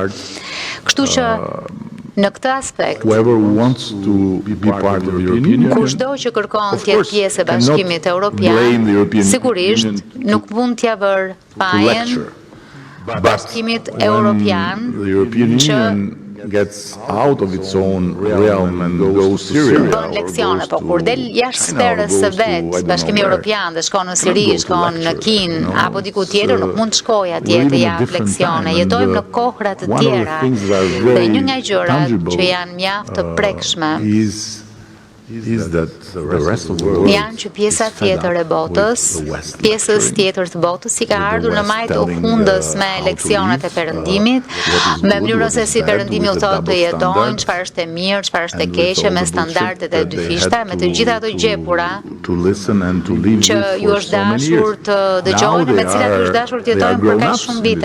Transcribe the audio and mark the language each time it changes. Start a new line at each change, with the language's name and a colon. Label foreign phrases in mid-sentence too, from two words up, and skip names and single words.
Albanian: Kështu që në këtë aspekt, kushdo që kërkon të jetë pjesë e Bashkimit Evropian, sigurisht nuk mund t'ia vër fajin Bashkimit Evropian që
English: gets out of its own realm and goes to Syria.
Albanian: Bën leksione, po kur del jashtë sferës së vet, Bashkimi Evropian dhe shkon në Siri, shkon në Kinë apo diku tjetër, nuk mund të shkojë atje të jap leksione. Jetojmë në kohra të tjera. Dhe një nga gjërat që janë mjaft të prekshme janë që pjesa tjetër e botës, pjesës tjetër të botës si ka ardhur në majtë u fundës me leksionet e perëndimit, me mënyrën se si perëndimi u thotë të jetojnë, çfarë është e mirë, çfarë është e keqe, me standardet e dyfishta, me të gjitha ato gjepura që ju është dashur të dëgjojnë, me të cilat ju është dashur të jetojnë për kaq shumë vite.